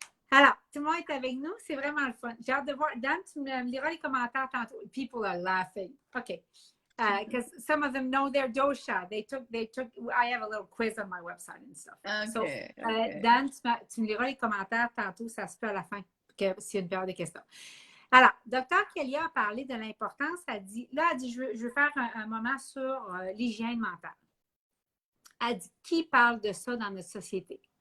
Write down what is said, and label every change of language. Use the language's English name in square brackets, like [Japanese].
[French] Alors, tout le monde est avec nous. C'est vraiment le fun. J'ai hâte de voir. Dan, tu me liras les commentaires tantôt. [English] People are laughing. Okay. Because some of them know their dosha. They took, I have a little quiz on my website and stuff. Okay, So, okay. [French] Dan, tu me liras les commentaires tantôt. Ça se peut à la fin, s'il y a une période de questions. Alors, Dr Kalia a parlé de l'importance. Elle dit, je veux faire un moment sur l'hygiène mentale. Elle dit, qui parle de ça dans notre société?